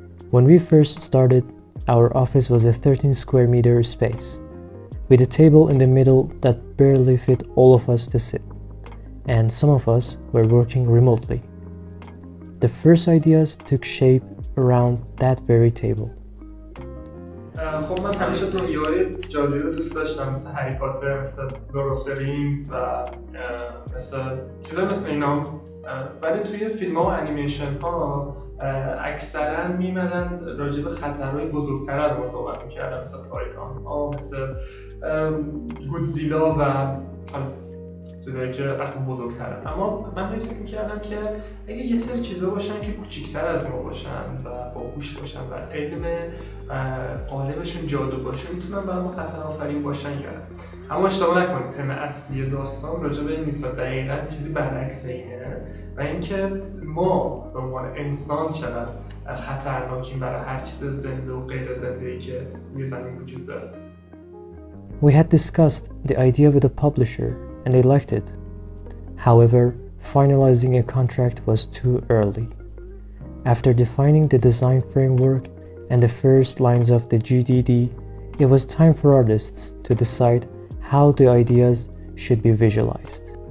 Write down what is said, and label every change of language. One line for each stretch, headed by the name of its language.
English: When we first started, our office was a 13 square meter space, with a table in the middle that barely fit all of us to sit, and some of us were working remotely. The first ideas took shape around that very table.
Persian: خب من همیشه دنیای جادویی رو دوست داشتم، مثل هری پاتر، مثل لورد آف د رینگز و مثل چیزایی مثل اینا. ولی توی فیلم‌ها و انیمیشن ها اکثرا میمدن راجع به خطرهای بزرگتر از ما صحبت میکردن، مثل تایتان ها، مثل گودزیلا و چیزایی که اصلا بزرگترن. اما من فکر میکردم که اگه یه سری چیزا باشن که کوچیکتر از ما باشن و باهوش باشن و علم غالبشون جادو باشه، میتونن برای ما خطر آفرین باشن یا نه. اما اشتباه نکنید، تم اصلی داستان راجع به این نیست و دقیقاً چیزی برعکس اینه و اینکه ما به عنوان انسان چقدر خطرناکیم برای هر چیز زنده و غیر زنده‌ای که روی زمین وجود داره.
English: We had discussed the idea with the publisher and they liked it. However, finalizing a contract was too early. After defining the design framework and the first lines of the GDD, it was time for artists to decide how the ideas should be visualized.